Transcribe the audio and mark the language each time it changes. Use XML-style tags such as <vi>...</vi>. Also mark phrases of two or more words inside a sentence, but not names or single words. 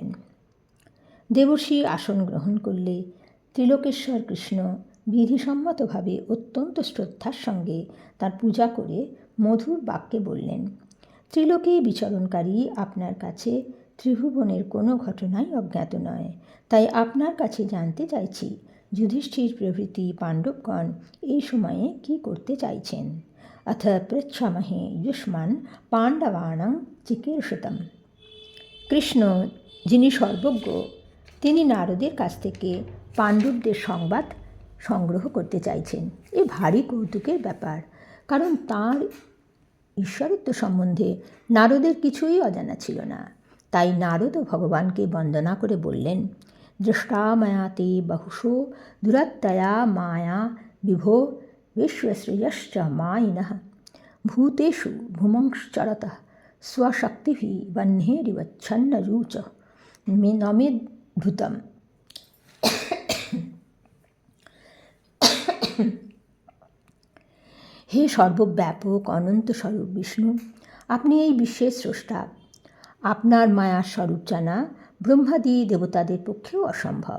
<bn>দেবর্ষি আসন গ্রহণ করলে ত্রিলোকেশ্বর কৃষ্ণ বিধিসম্মতভাবে অত্যন্ত শ্রদ্ধার সঙ্গে তার পূজা করে মধুর বাক্যে বললেন, ত্রিলোকে বিচরণকারী আপনার কাছে ত্রিভুবনের কোনো ঘটনাই অজ্ঞাত নয়, তাই আপনার কাছে জানতে চাইছি যুধিষ্ঠির প্রভৃতি পাণ্ডবগণ এই সময়ে কি করতে চাইছেন।</bn> <sa>अथ पृच्छामहे युष्मान् পাণ্ডবানাং চিকীর্ষিতম।</sa> <bn>কৃষ্ণ, যিনি সর্বজ্ঞ, তিনি নারদের কাছ থেকে পাণ্ডবদের সংবাদ সংগ্রহ করতে চাইছেন। এ ভারী কৌতুকের ব্যাপার, কারণ তাঁর ঈশ্বরত্ব সম্বন্ধে নারদের কিছুই অজানা ছিল না। তাই নারদ ভগবানকে বন্দনা করে বললেন,</bn> <sa>দৃষ্টা ময়া তে বহুশো দুরত্যয়া মায়া বিভো विश्वश्रियश्च मायिनः भूतेषु भुमंश्चरतः स्वशक्तिभिः वह्नेरिवच्छन्नरुच नमेद्भुतम्।</sa> <bn>হে সর্বব্যাপক অনন্ত স্বরূপ বিষ্ণু, আপনি এই বিশ্বের স্রষ্টা। আপনার মায়ার স্বরূপ জানা ব্রহ্মাদি দেবতাদের পক্ষেও অসম্ভব।</bn>